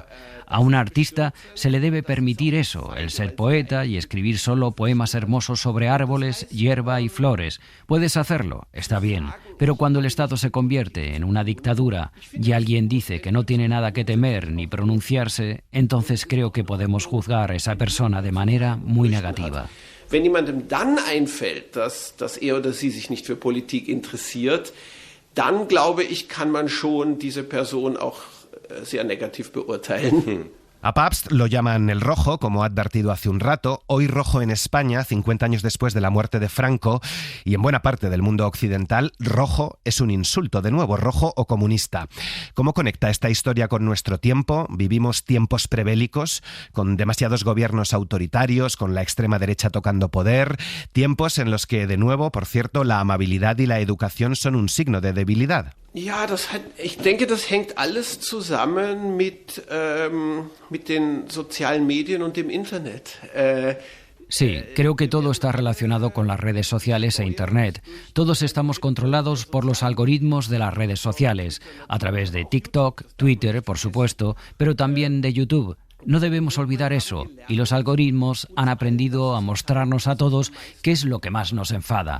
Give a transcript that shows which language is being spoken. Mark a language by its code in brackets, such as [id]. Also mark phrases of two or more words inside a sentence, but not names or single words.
[es] A un artista se le debe permitir eso, el ser poeta y escribir solo poemas hermosos sobre árboles, hierba y flores. Puedes hacerlo, está bien, pero cuando el Estado se convierte en una dictadura y alguien dice que no tiene nada que temer ni pronunciarse, entonces creo que podemos juzgar a esa persona de manera muy negativa. [de] Wenn jemandem dann einfällt, dass er oder sie sich nicht für Politik interessiert, dann glaube ich, kann man schon diese Person auch sehr negativ beurteilen. [es] A Pabst lo llaman el rojo, como ha advertido hace un rato, hoy rojo en España, 50 años después de la muerte de Franco, y en buena parte del mundo occidental, rojo es un insulto, de nuevo, rojo o comunista. ¿Cómo conecta esta historia con nuestro tiempo? Vivimos tiempos prebélicos, con demasiados gobiernos autoritarios, con la extrema derecha tocando poder, tiempos en los que, de nuevo, por cierto, la amabilidad y la educación son un signo de debilidad. [de] Ja, ich denke, das hängt alles zusammen mit den sozialen Medien und dem Internet. [es] Sí, creo que todo está relacionado con las redes sociales e Internet. Todos estamos controlados por los algoritmos de las redes sociales, a través de TikTok, Twitter, por supuesto, pero también de YouTube. No debemos olvidar eso, y los algoritmos han aprendido a mostrarnos a todos qué es lo que más nos enfada.